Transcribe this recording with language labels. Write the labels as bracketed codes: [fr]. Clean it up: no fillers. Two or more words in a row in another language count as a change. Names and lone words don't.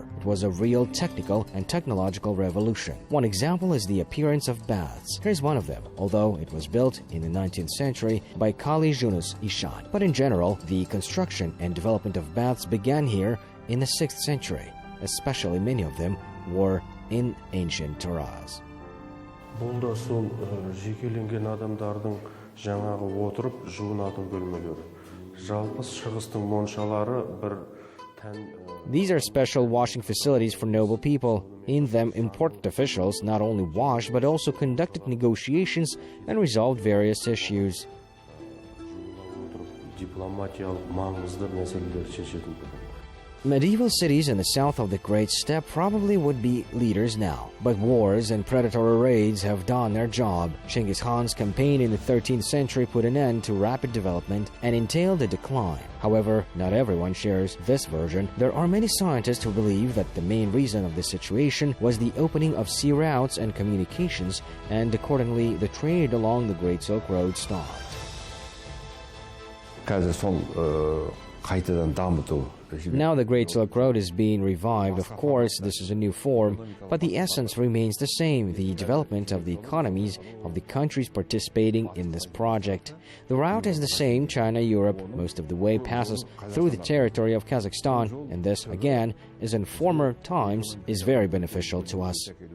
[en] It was a real technical and technological revolution. One example is the appearance of baths. Here's one of them, although it was built in the 19th century by Kali Yunus Ishat. But in general, the construction and development of baths began here in the 6th century. Especially many of them were in ancient Taraz. [kk] Бұл да сол жекеленген адамдардың жаңағы отырып жуынатын бөлмелері. Жалпы шығыстың моншалары бір тән. [en] These are special washing facilities for noble people. In them, important officials not only washed but also conducted negotiations and resolved various issues. [kk] Дипломатиялық маңызды мәселелер шешетін. [en] Medieval cities in the south of the Great Steppe probably would be leaders now, but wars and predatory raids have done their job. Genghis Khan's campaign in the 13th century put an end to rapid development and entailed a decline. However, not everyone shares this version. There are many scientists who believe that the main reason of this situation was the opening of sea routes and communications, and accordingly, the trade along the Great Silk Road stopped. [kk] қазір сол қайтадан дамыту. [en] Now the Great Silk Road is being revived. Of course, this is a new form, but the essence remains the same, the development of the economies of the countries participating in this project. The route is the same, China-Europe. Most of the way passes through the territory of Kazakhstan, and this, again, as in former times, is very beneficial to us.